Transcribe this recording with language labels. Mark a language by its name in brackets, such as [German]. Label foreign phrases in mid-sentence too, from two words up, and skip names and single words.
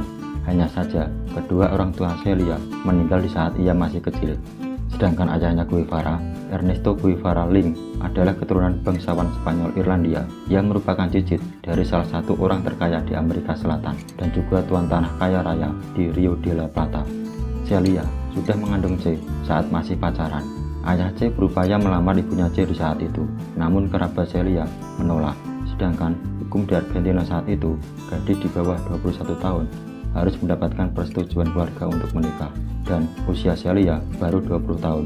[Indonesian] Hanya saja, kedua orang tua Celia meninggal di saat ia masih kecil. Sedangkan ayahnya Guevara, Ernesto Guevara Ling, adalah keturunan bangsawan Spanyol Irlandia yang merupakan cicit dari salah satu orang terkaya di Amerika Selatan dan juga tuan tanah kaya raya di Rio de la Plata. Celia sudah mengandung Che saat masih pacaran. Ayah Che berupaya melamar ibunya Che di saat itu, namun kerabat Celia menolak. Sedangkan hukum di Argentina saat itu, gadis di bawah 21 tahun harus mendapatkan persetujuan keluarga untuk menikah, dan usia Celia baru 20 tahun.